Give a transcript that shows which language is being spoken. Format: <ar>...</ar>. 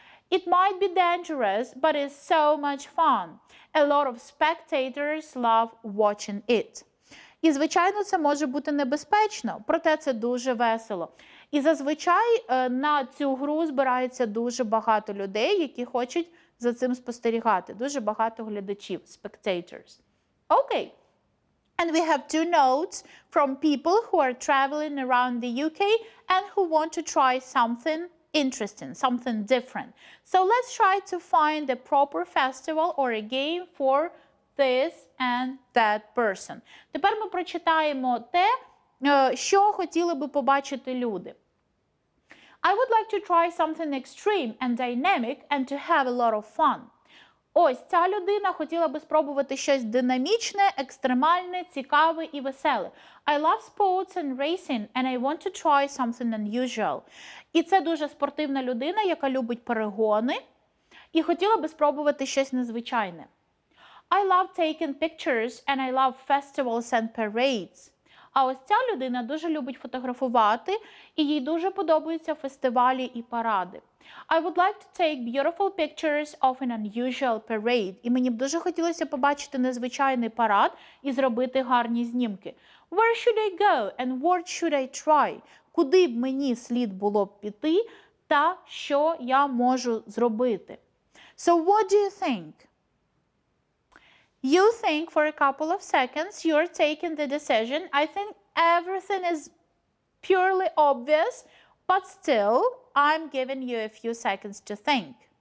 <en>It might be dangerous, but it's so much fun. A lot of spectators love watching it.</en> <uk>І, звичайно, це може бути небезпечно, проте це дуже весело. І зазвичай на цю гру збирається дуже багато людей, які хочуть за цим спостерігати. Дуже багато глядачів, spectators. Окей.</uk> <en>And we have two notes from people who are traveling around the UK and who want to try something interesting, something different. So let's try to find the proper festival or a game for this and that person.</en> <uk>Тепер ми прочитаємо те, що хотіли би побачити люди.</uk> <en>I would like to try something extreme and dynamic and to have a lot of fun.</en> <uk>Ось, ця людина хотіла би спробувати щось динамічне, екстремальне, цікаве і веселе.</uk> <en>I love sports and racing and I want to try something unusual.</en> <uk>І це дуже спортивна людина, яка любить перегони і хотіла би спробувати щось незвичайне.</uk> <en>I love taking pictures and I love festivals and parades.</en> <uk>А ось ця людина дуже любить фотографувати і їй дуже подобаються фестивалі і паради.</uk> <en>I would like to take beautiful pictures of an unusual parade.</en> <uk>І мені б дуже хотілося побачити незвичайний парад і зробити гарні знімки.</uk> <en>Where should I go and what should I try?</en> <uk>Куди б мені слід було б піти та що я можу зробити?</uk> <en>So what do you think? You think for a couple of seconds, you're taking the decision. I think everything is purely obvious, but still, I'm giving you a few seconds to think.</en>